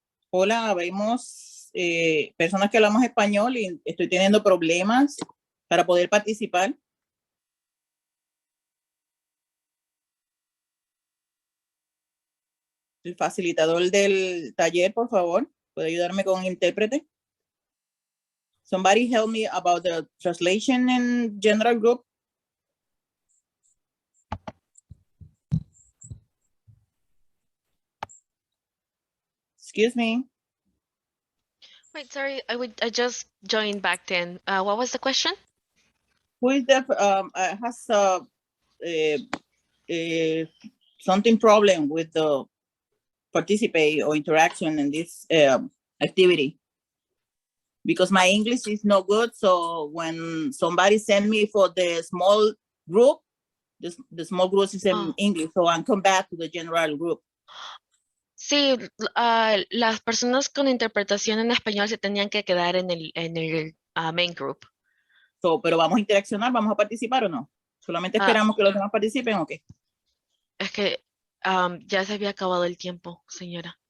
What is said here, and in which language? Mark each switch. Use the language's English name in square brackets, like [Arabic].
[Spanish] Hola, vemos personas que hablamos español y estoy teniendo problemas para poder participar. El facilitador del taller, por favor, ¿puede ayudarme con intérprete? [English] Somebody help me about the translation in general group. Excuse me. Wait, sorry, I just joined back then. What was the question? Who is the has something problem with the participate or interaction in this activity? Because my English is no good, so when somebody send me for the small group, the small group is in English, so I come back to the general group. [Spanish] Sí, las personas con interpretación en español se tenían que quedar en el main group. So, pero vamos a interaccionar, vamos a participar o no? Solamente esperamos que los demás participen o qué? Es que ya se había acabado el tiempo, señora.